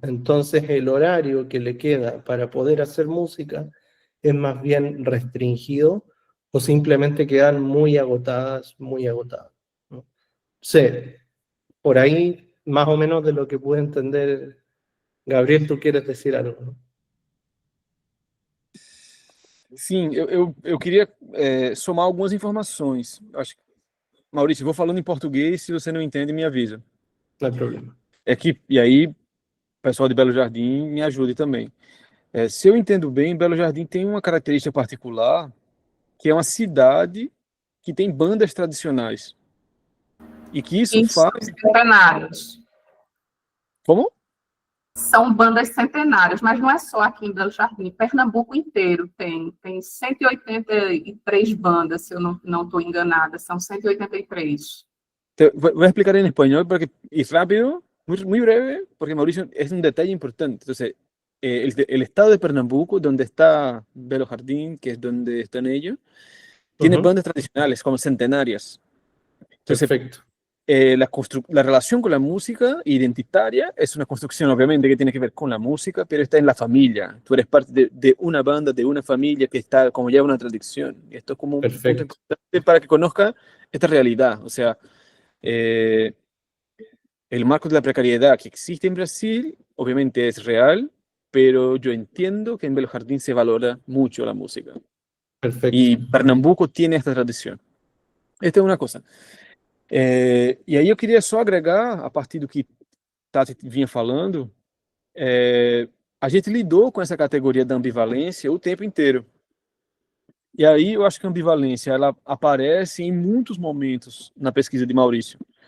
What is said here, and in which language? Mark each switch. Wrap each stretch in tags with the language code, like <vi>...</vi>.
<es>Entonces el horario que le queda para poder hacer música es más bien restringido o simplemente quedan muy agotadas, ¿no? Sé, por ahí más o menos de lo que pude entender. Gabriel, tú quieres decir algo, ¿no?</es> <pt>Sim, eu queria somar algumas informações. Acho, Maurício, eu vou falando em português, se você não entende, me avisa.</pt> <es>No hay problema.</es> <pt>E aí, o pessoal de Belo Jardim me ajude também. Se eu entendo bem, Belo Jardim tem uma característica particular, que é uma cidade que tem bandas tradicionais. E que isso São faz... centenários. Como? São bandas centenárias, mas não é só aqui em Belo Jardim. Pernambuco inteiro tem 183 bandas, se eu não estou enganada, são 183.</pt> <es>Voy a explicar en español porque, y rápido, muy breve, porque Mauricio es un detalle importante. Entonces, el estado de Pernambuco, donde está Belo Jardín, que es donde están ellos, tiene bandas tradicionales como centenarias. Entonces, Perfecto. La relación con la música identitaria es una construcción, obviamente, que tiene que ver con la música, pero está en la familia. Tú eres parte de una banda, de una familia que está como ya una tradición. Y esto es como un punto Perfecto. importante para que conozca esta realidad. O sea, el marco de la precariedad que existe en Brasil, obviamente es real, pero yo entiendo que en Belo Jardín se valora mucho la música. Perfecto. Y Pernambuco tiene esta tradición.</es> <pt>Esta é uma coisa. E aí eu queria só agregar, a partir do que Tati vinha falando, a gente lidou com essa categoria da ambivalência o tempo inteiro. E aí eu acho que a ambivalência ela aparece em muitos momentos na pesquisa de Maurício.</pt>